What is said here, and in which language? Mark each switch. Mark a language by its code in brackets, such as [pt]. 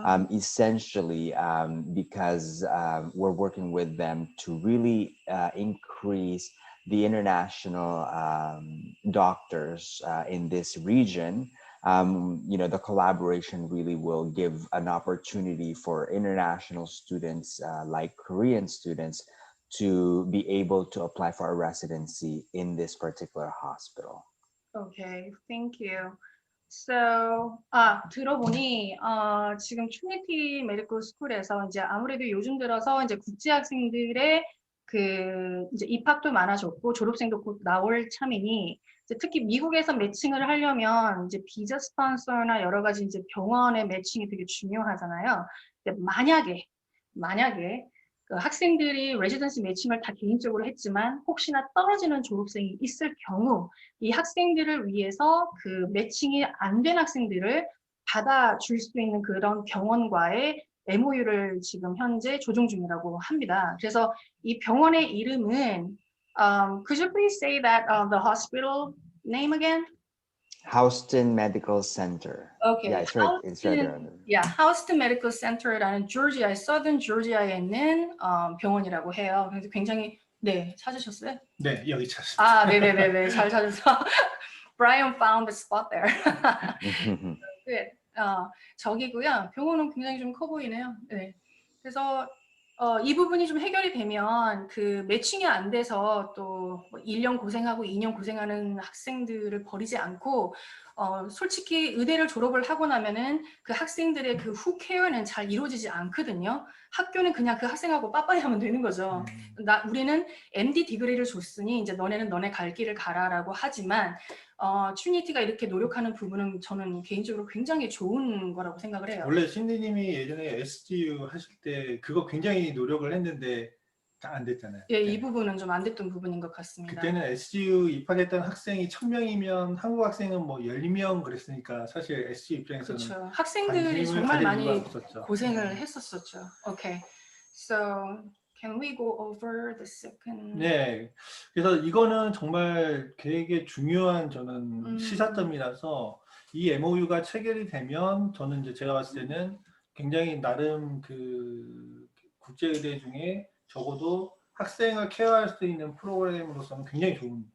[en] Essentially, because we're working with them to really increase the international doctors in this region. The collaboration really will give an opportunity for international students like Korean students to be able to apply for a residency in this particular hospital. Okay, thank you. [ko] So, 들어보니 지금 트리니티 메디컬 스쿨에서 이제 아무래도 요즘 들어서 이제 국제 학생들의 이제 입학도 많아졌고 졸업생도 곧 나올 참이니 이제 특히 미국에서 매칭을 하려면 이제 비자 스폰서나 여러 가지 이제 병원의 매칭이 되게 중요하잖아요. 근데 만약에 그 학생들이 레지던시 매칭을 다 개인적으로 했지만 혹시나 떨어지는 졸업생이 있을 경우 이 학생들을 위해서 그 매칭이 안 된 학생들을 받아줄 수 있는 그런 병원과의 MOU를 지금 현재 조정 중이라고 합니다. 그래서 이 병원의 이름은 [en] could you please say that the hospital name again? Houston Medical Center. Okay. Yeah, it's right there. [ko] Houston Medical Center라는 조지아의 Southern Georgia에 있는 병원이라고 해요. 그래서 굉장히 네 찾으셨어요? 네, 여기 찾습니다. 아, 네네네네 잘 찾아서 [en] Brian found the spot there. [ko] 네, 저기고요. 병원은 굉장히 좀 커 보이네요. 네. 그래서 이 부분이 좀 해결이 되면 그 매칭이 안 돼서 또 1년 고생하고 2년 고생하는 학생들을 버리지 않고 솔직히 의대를 졸업을 하고 나면은 그 학생들의 그 후 케어는 잘 이루어지지 않거든요. 학교는 그냥 그 학생하고 빠빠이 하면 되는 거죠. 우리는 MD 디그리를 줬으니 이제 너네는 너네 갈 길을 가라라고 하지만 트리니티가 이렇게 노력하는 부분은 저는 개인적으로 굉장히 좋은 거라고 생각을 해요. 원래 신디님이 예전에 SGU 하실 때 그거 굉장히 노력을 했는데 다 안 됐잖아요. 예, 이 부분은 좀 안 됐던 부분인 것 같습니다. 그때는 SGU 입학했던 학생이 1000명이면 한국 학생은 뭐 10명 그랬으니까 사실 SGU 입장에서는 그렇죠. 학생들이 정말 많이 없었죠. 고생을 했었었죠. [en] Okay, so can we go over the second? [ko] 네, 그래서 이거는 정말 되게 중요한 저는 시사점이라서 이 MOU가 체결이 되면 저는 이제 제가 봤을 때는 굉장히 나름 그 국제의대 중에 적어도 학생을 케어할 수 있는 프로그램으로서는 굉장히 좋은